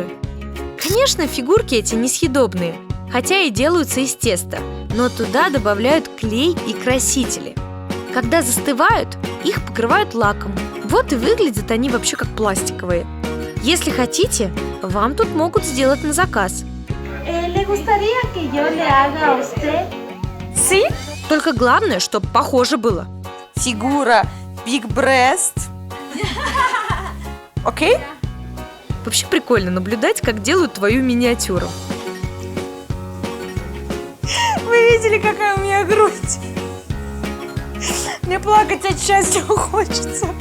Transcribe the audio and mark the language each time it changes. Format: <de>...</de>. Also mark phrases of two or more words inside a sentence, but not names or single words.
<ru>Конечно, фигурки эти несъедобные, хотя и делаются из теста, но туда добавляют клей и красители. Когда застывают, их покрывают лаком. Вот и выглядят они вообще как пластиковые. Если хотите, вам тут могут сделать на заказ.</ru> <es>¿Le gustaría que yo le haga a usted? Sí?</es> <ru>Только главное, чтобы похоже было. Фигура</ru> <en>Big Breast.</en> <ru>Окей? Вообще прикольно наблюдать, как делают твою миниатюру. видели, какая у меня грудь? Мне плакать от счастья хочется.</ru>